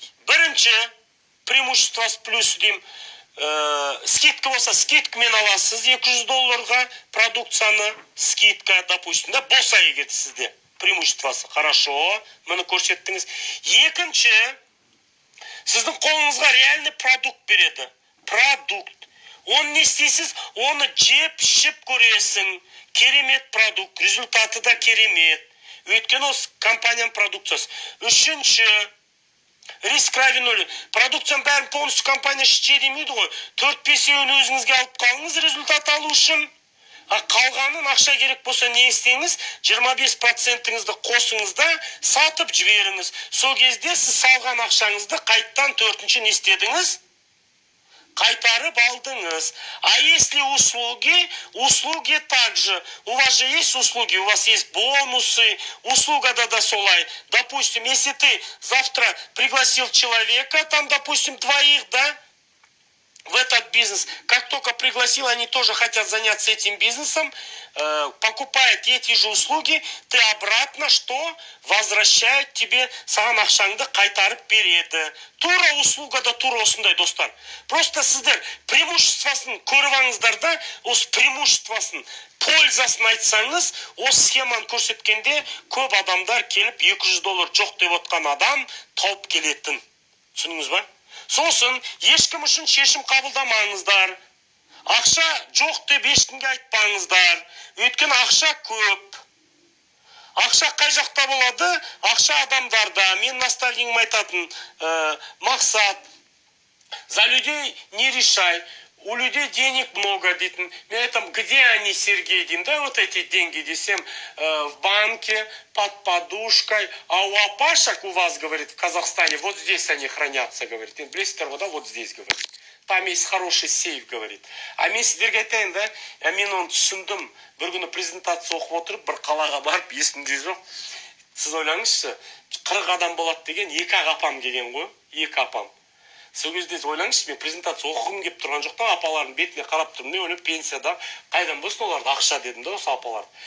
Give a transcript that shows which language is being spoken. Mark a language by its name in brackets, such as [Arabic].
[Kazakh] Бірінші преимущество с плюс деймін. Скидка болса, скидкамен аласыз $200 продукцияны, скидка, допустим, да, болса егер сізде преимуществосы. Хорошо, мұны көрсеттіңіз. Екінші, сіздің қолыңызға реальный продукт береді. Продукт. Оны не істейсіз? Оны жеп, ішіп көресің. Керемет продукт, результаты да керемет. Өйткені осы компанияның продукциясы. Үшінші, [Russian] риск равен 0. [Kazakh] Продукцияның бәрін полностью компания іште демейді ғой. 4-5-еуін өзіңізге алып қалыңыз результат алу үшін. Қалғанын ақша керек болса не істеңіз? 25%-іңізді қосыңыз да сатып жіберіңіз. Сол кезде сіз салған ақшаңызды қайттан 4-ші не істедіңіз? Қайтарып алдыңыз. [Russian] А если услуги также. У вас же есть услуги, у вас есть бонусы, услуга да солай. Допустим, если ты завтра пригласил человека, там, допустим, 2, да, в этот бизнес, как только пригласил, они тоже хотят заняться этим бизнесом, покупают эти же услуги, ты обратно что? Возвращают тебе [Kazakh] саған ақшаңды қайтарып береді. Тура услуга да тура осындай, достар. Просто сіздер преимуществосын көріп алыңыздар да, осы преимуществосын, пользасын айтсаңыз, осы схеманы көрсеткенде көп адамдар келіп $200 жоқ деп отқан адам тауып келетін. Түсіндіңіз ба? Сосын, ешкім үшін шешім қабылдамаңыздар. Ақша жоқ деп ешкімге айтпаңыздар. Өйткені ақша көп. Ақша қай жақта болады? Ақша адамдарда. Мен ностальгиім айтатын мақсат. [Russian] За людей не решай. У людей денег много, дейтін. [Kazakh] Мен айтам, [Russian] где они, Сергей, деймін, да, вот эти деньги, десем, в банке, под подушкой. А у апашек у вас, говорит, в Казахстане, вот здесь они хранятся, говорит. [Kazakh] Білесіздер ғой, да, [Russian] вот здесь, говорит. Там есть хороший сейф, говорит. [Kazakh] А мен сіздерге айтайын, да, мен оны түсіндім. Бір күні презентация оқып отырып, бір қалаға барып, есімде жоқ. Сіз ойлаңызшы, 40 адам болады деген, 2 апам келген ғой, 2 апам. Сол кезде ойлаңызшы, мен презентация оқығым кеп тұрған жоқтан, апалардың бетіне қарап тұрмын, не ойлап пенсияда қайдан болсын оларды ақша дедім да осы апалар.